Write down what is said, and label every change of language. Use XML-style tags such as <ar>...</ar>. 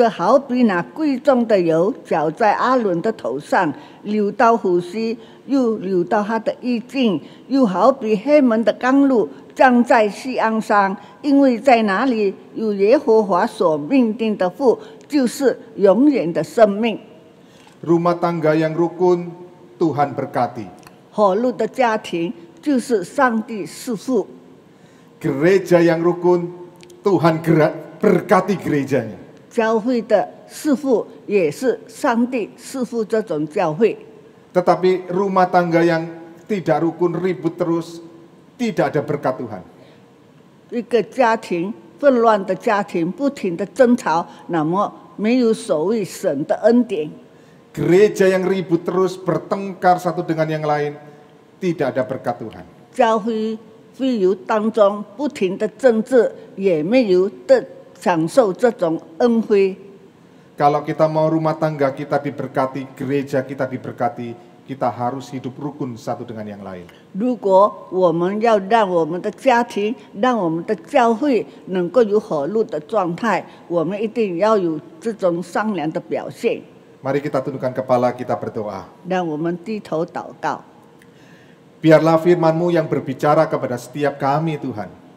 <zh>这好比那贵重的油浇在阿伦的头上，流到胡须，又流到他的衣襟，又好比黑门的甘露降在锡安上，因为在那里有耶和华所命定的福，就是永远的生命。</zh> <id>Rumah tangga yang rukun Tuhan berkati.</id> <zh>和睦的家庭就是上帝赐福。</zh> <id>Gereja yang rukun Tuhan berkati gerejanya.</id> <zh>教会的赐福也是上帝赐福这种教会。</zh> <id>Tetapi rumah tangga yang tidak rukun ribut terus, tidak ada berkat Tuhan.</id> <zh>一个家庭混乱的家庭，不停的争吵，那么没有所谓神的恩典。</zh> <id>Gereja yang ribut terus bertengkar satu dengan yang lain, tidak ada berkat Tuhan.</id> <zh>教会会友当中不停的争执，也没有得享受这种恩惠。</zh> <id>Kalau kita mau rumah tangga kita diberkati, gereja kita diberkati, kita harus hidup rukun satu dengan yang lain.</id> <zh>如果我们要让我们的家庭、让我们的教会能够有和睦的状态，我们一定要有这种善良的表现。</zh> <id>Mari kita tundukkan kepala, kita berdoa.</id> <zh>让我们低头祷告，</zh> <id>Biarlah firman-Mu yang berbicara kepada setiap kami, Tuhan.</id>